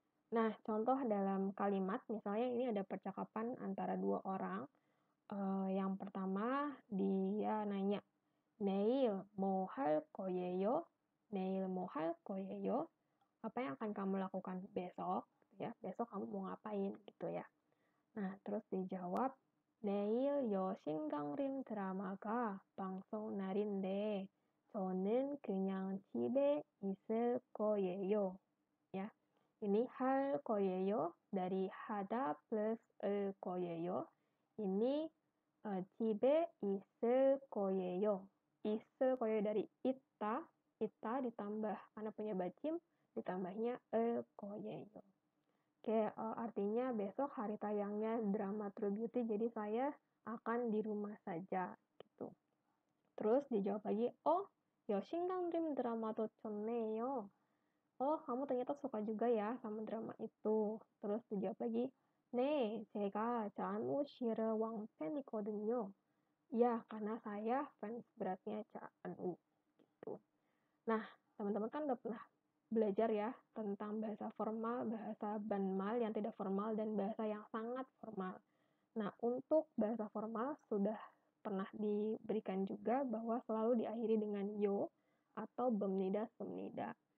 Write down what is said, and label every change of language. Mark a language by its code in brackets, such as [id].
[id] Nah, contoh dalam kalimat, misalnya ini ada percakapan antara dua orang. Yang pertama, dia nanya, [ko] 내일 뭐 할 거예요? 내일 뭐 할 거예요? [id] Apa yang akan kamu lakukan besok? Ya, besok kamu mau ngapain gitu ya. Nah, terus dijawab, [ko] 내일 여신강림 드라마가 방송 날인데 저는 그냥 집에 있을 거예요. [id] Ya, ini 할 거예요 dari hada plus el 거예요. [ko] Ini 집에 있을 거예요. [id] 있을 거예요 dari ita ditambah karena punya bacim ditambahnya el 거예요. Oke, artinya besok hari tayangnya drama True Beauty, jadi saya akan di rumah saja gitu. Terus dijawab lagi, oh, [ko] 여신강림 드라마도 좋네요. [id] Oh, kamu ternyata suka juga ya sama drama itu. Terus dijawab lagi, [ko] 네, 제가 잔우시르 왕팬이거든요. [id] Ya, karena saya fans beratnya Chanu. Gitu. Nah, teman-teman kan udah pernah belajar ya tentang bahasa formal, bahasa banmal yang tidak formal, dan bahasa yang sangat formal. Nah, untuk bahasa formal sudah pernah diberikan juga bahwa selalu diakhiri dengan yo atau bemnida semnida.